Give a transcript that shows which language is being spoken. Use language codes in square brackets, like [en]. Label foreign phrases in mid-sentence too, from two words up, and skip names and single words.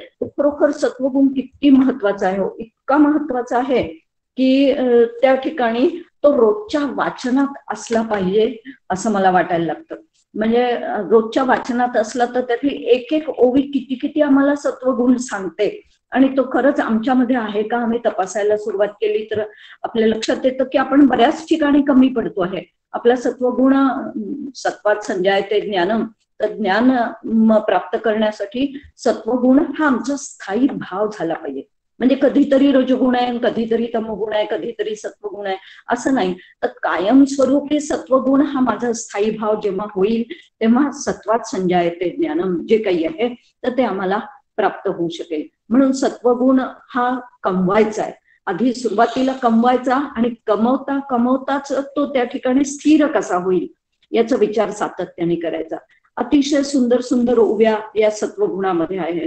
[mr] खरोखर सत्वगुण किती महत्वाचा आहे, इतका महत्वाचा आहे की त्या ठिकाणी तो रोजच्या वाचनात असला पाहिजे असं मला वाटायला लागतं. म्हणजे रोजच्या वाचनात असला तर त्यातली एक एक ओवी किती किती आम्हाला सत्वगुण सांगते आणि तो खरंच आमच्यामध्ये आहे का आम्ही तपासायला सुरुवात केली तर आपल्या लक्षात येतं की आपण बऱ्याच ठिकाणी कमी पडतो आहे. आपला सत्वगुण [sa] सत्वात संजायते ज्ञानम, [mr] तर ज्ञान प्राप्त करण्यासाठी सत्वगुण हा आमचा स्थायी भाव झाला पाहिजे. म्हणजे कधीतरी रजोगुण आहे, कधीतरी तमोगुण आहे, कधीतरी सत्वगुण आहे असं नाही, तर कायमस्वरूपी सत्वगुण हा माझा स्थायी भाव जेव्हा होईल तेव्हा [sa] सत्वात संजायते ज्ञानम [mr] जे काही आहे तर ते आम्हाला प्राप्त होऊ शकेल. म्हणून सत्वगुण हा कमवायचा आहे. आधी सुरुवातीला कमवायचा आणि कमवता कमवताच तो त्या ठिकाणी स्थिर कसा होईल याचा विचार सातत्याने करायचा. अतिशय सुंदर सुंदर ओव्या या सत्वगुणामध्ये आहेत.